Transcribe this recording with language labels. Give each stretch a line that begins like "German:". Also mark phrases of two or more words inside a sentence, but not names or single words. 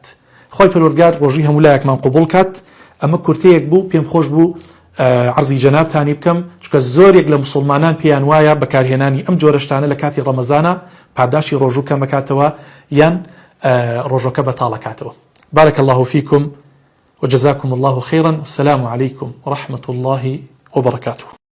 Central Kurdish: خۆی پەروەردگار ڕۆژووی هەموو لایەکمان قبوڵ کات. ئەمە کورتەیەک بوو، پێم خۆش بوو عەرزی جەنابتانی بکەم، چونکە زۆرێک لە مسلمانان پێیان وایە بەکارهێنانی ئەم جۆرە شتانە لە کاتی ڕەمەزانە پاداشی ڕۆژوو کەم بکاتەوە یان ڕۆژەکە بەتاڵەکاتەوە.
Arabic: بارك الله فيكم وجزاكم الله خيرا، والسلام عليكم ورحمة الله وبركاته.